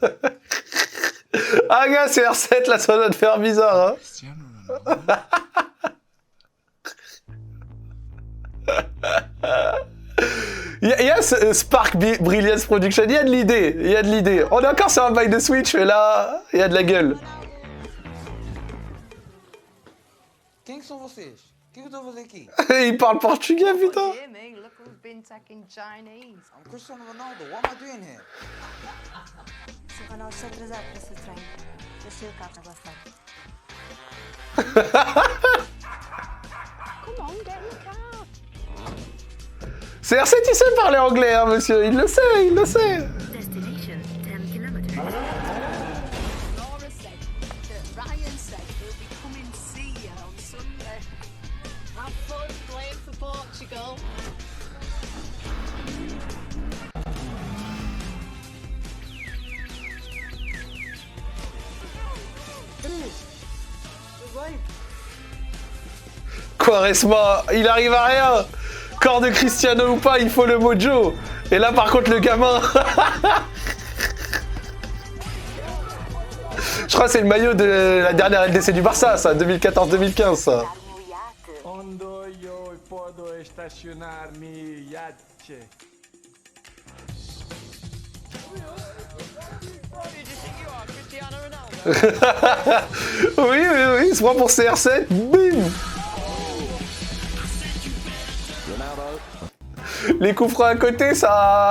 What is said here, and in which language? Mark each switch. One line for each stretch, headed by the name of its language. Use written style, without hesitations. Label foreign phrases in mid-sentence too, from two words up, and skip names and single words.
French: Ah gars, CR7, là, ça doit te faire bizarre, hein? Il y a ce Spark Brilliance Production, il y a de l'idée, il y a de l'idée. On est encore sur un bail de Switch, mais là, il y a de la gueule.
Portuguese: Quem que são vocês? O que eu estou a fazer aqui?
French: Il parle portugais, putain.
English: Dear me, look who's been taking Chinese. I'm Cristiano Ronaldo. What am I doing here?
Portuguese: Se Ronaldo se atrasar para esse treino, eu sei o carro vai estar.
English: Come on, get in the car.
French: CR7, il sait parler anglais, hein, monsieur. Il le sait, il le sait.
English: Destination 10 kilometers. Laura said that Ryan said he'll be coming to see you on Sunday. Have fun playing for Portugal.
French: Quaresma, il arrive à rien. Corps de Cristiano ou pas, il faut le mojo. Et là, par contre, le gamin... Je crois que c'est le maillot de la dernière LDC du Barça, ça, 2014-2015, ça.
Portuguese: Onde eu posso estacionar mi iate?
French: Oui, il se prend pour CR7, bim. Les coups francs à côté, ça...